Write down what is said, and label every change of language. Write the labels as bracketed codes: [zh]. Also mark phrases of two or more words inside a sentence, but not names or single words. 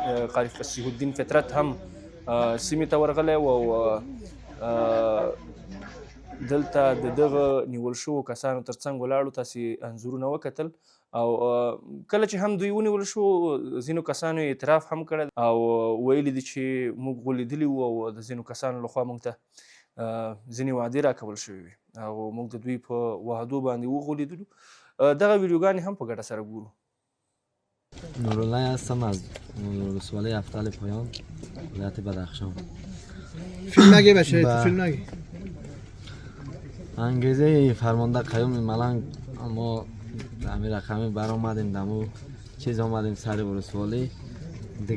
[ps] قاری فصیح الدین فطرت هم سیمې ته ورغلی و او دلته د دغه نیول شوو کسانو تر څنګ ولاړو تاسې انځورونه وکتل او کله چې هم دوی ونیول شو ځینو کسانو اعتراف هم کړی او ویلي دي چې موږ غولېدلي وو او د ځینو کسانو لخوا موږ ته ځینې وعدې راکول شوې وې او موږ د دوی په وعدو باندې وغولېدلو. دغه ویډیوګانې هم په ګډه سره ګورو. [fa] نورالله هستم از ولسوالی افتل پایان ولایت بدخشان. فیلم نگی بشه فیلم نگی. انگیزه فرمانده قیوم ملنگ ما همین رقمی برآمدیم دمو چیز آمدیم سر ولسوالی دیگه.